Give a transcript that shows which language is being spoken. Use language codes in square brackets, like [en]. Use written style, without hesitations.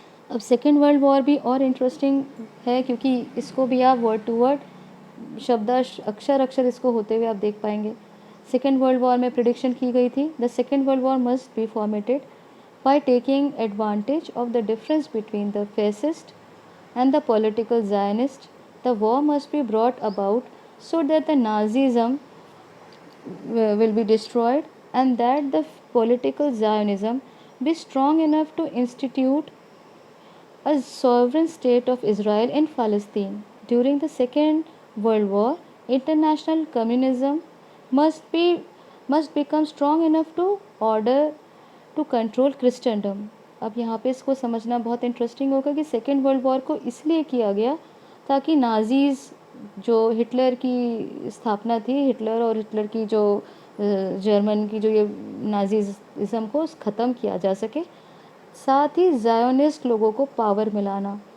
[hi] अब second world war भी और इंटरेस्टिंग है, क्योंकि इसको भी आप वर्ड टू वर्ड शब्द अक्षर अक्षर इसको होते हुए आप देख पाएंगे। सेकेंड वर्ल्ड वॉर में प्रिडिक्शन की गई थी, [en] The second world war must be formatted by taking advantage of the difference between the fascist and the political Zionist. The war must be brought about so that the Nazism will be destroyed and that the political Zionism be strong enough to institute a sovereign state of Israel in Palestine. During the Second World War, international communism must become strong enough to order to control Christendom. [hi] अब यहाँ पे इसको समझना बहुत interesting होगा कि second world war को इसलिए किया गया ताकि नाजीज़, जो हिटलर की स्थापना थी, हिटलर और हिटलर की जो जर्मन की जो ये नाजीज़म को ख़त्म किया जा सके। साथ ही ज़ायोनिस्ट लोगों को पावर मिलाना।